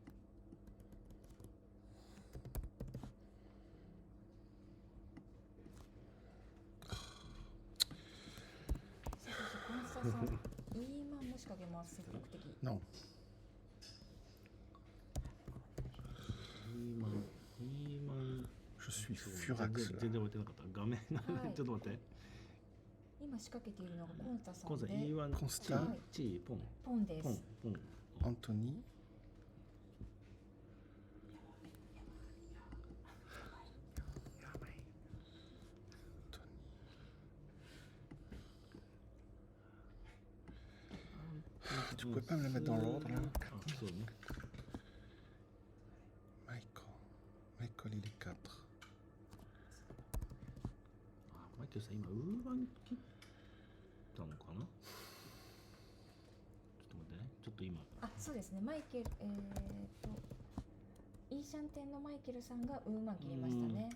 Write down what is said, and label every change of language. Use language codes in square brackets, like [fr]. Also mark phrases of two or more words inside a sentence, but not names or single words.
[ja] そしてコンスタさん、イーマンも仕掛けます。積極的。 No。イーマン。 [fr] Je suis furax。 [ja] 全然置いてなかった。画面ちょっと待って。今仕掛けているのがコンスタさんで。コンスタ。ポンです。 [fr] アントニー。Tu pouvais pas me la mettre dans l'ordre là? Michael, il est 4。 [ja] マイケルさん、今、ウーバン切ったのかな？ちょっと待ってね。ちょっと今。そうですね。マイケル、イーシャンテンのマイケルさんがウーマン切りましたね。